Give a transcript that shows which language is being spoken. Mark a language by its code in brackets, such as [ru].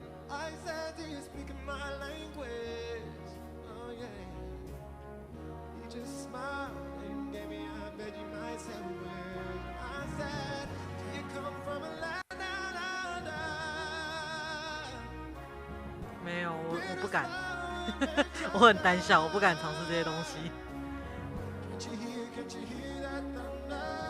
[en] I said, do you speak my language? Oh yeah. He just smiled and gave me a Vegemite sandwich. I said, do you come from a land down under? [zh] 没有，我不敢，我很胆小，我不敢尝试这些东西。 [en] Can't you hear that thunder?